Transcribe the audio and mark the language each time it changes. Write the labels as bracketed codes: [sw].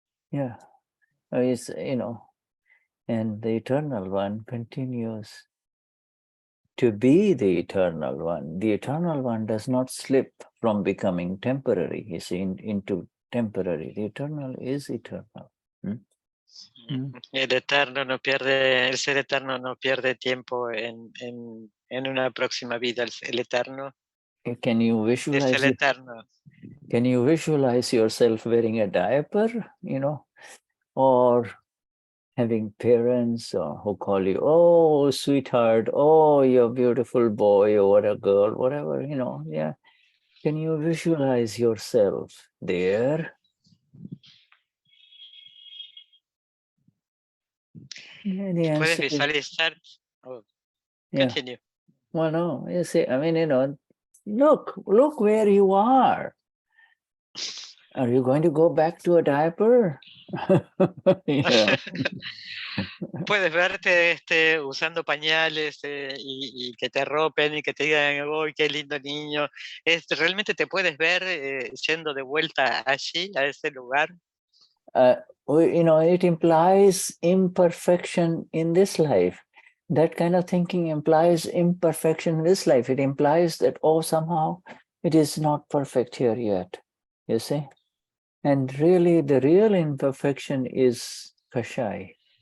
[en] Yeah, it's, and the eternal one continues to be the eternal one. The eternal one does not slip from becoming temporary, you see, into temporary. The eternal is eternal. [es] El eterno no pierde, el ser eterno no pierde tiempo en una próxima vida. El eterno [en] Can you visualize [es] es el eterno. [en] Can you visualize yourself wearing a diaper, or having parents who call you, oh, sweetheart, oh, you're a beautiful boy or a girl, whatever, yeah. Can you visualize yourself there? Yeah, [es] ¿Puedes visualizar? Oh, [en] yeah. continue. Well, no, you see, I mean, look where you are. Are you going to go back to a diaper? [es] Puedes verte usando pañales y que te arropen y que te digan, ¡oh, qué lindo niño! ¿Realmente te puedes ver yendo de vuelta allí, a ese lugar? [en] It implies imperfection in this life. That kind of thinking implies imperfection in this life. It implies that, somehow it is not perfect here yet, you see? And really, the real imperfection is Kashai.